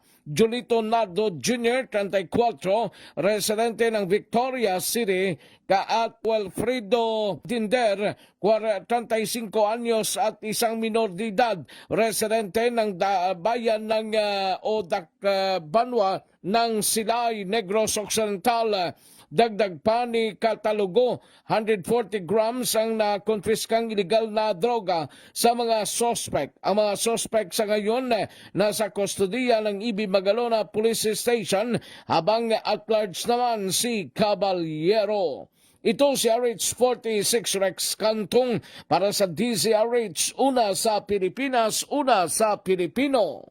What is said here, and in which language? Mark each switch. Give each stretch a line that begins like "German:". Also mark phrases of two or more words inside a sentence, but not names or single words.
Filipino: Julito Nardo Jr., 34, residente ng Victoria City, at Wilfredo Dinder, 35 anyos at isang minor de edad, residente ng bayan ng Odak Banwa ng Silay, Negros Occidental. Dagdag pa ni Catalugo, 140 grams ang nakonfiskang illegal na droga sa mga suspect. Ang mga suspect sa ngayon nasa kustodiya ng IB Magalona Police Station, habang
English: at large
Filipino: naman si Caballero. Ito si RH46 Rex Cantong para sa DZRH, una sa Pilipinas, una sa Pilipino.